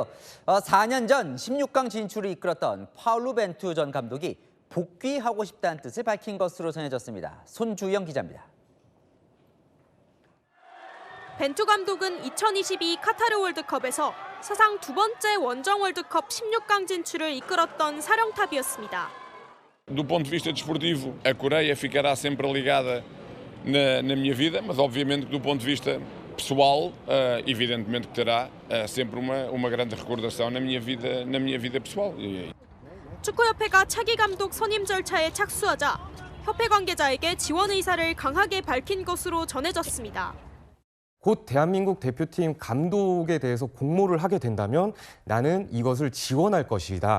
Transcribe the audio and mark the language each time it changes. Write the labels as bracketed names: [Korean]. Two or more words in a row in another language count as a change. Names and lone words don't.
[Korean] 4년 전 16강 진출을 이끌었던 파울루 벤투 전 감독이 복귀하고 싶다는 뜻을 밝힌 것으로 전해졌습니다. 손주영 기자입니다. 벤투 감독은 2022 카타르 월드컵에서 사상 두 번째 원정 월드컵 16강 진출을 이끌었던 사령탑이었습니다. [Portuguese] Do ponto de vista desportivo, a Coreia ficará sempre ligada na minha vida, mas obviamente do ponto de vista pessoal, evidentemente que terá sempre uma grande recordação na minha vida pessoal. [Korean] 축구협회가 차기 감독 선임 절차에 착수하자 협회 관계자에게 지원 의사를 강하게 밝힌 것으로 전해졌습니다. 곧 대한민국 대표팀 감독에 대해서 공모를 하게 된다면 나는 이것을 지원할 것이다.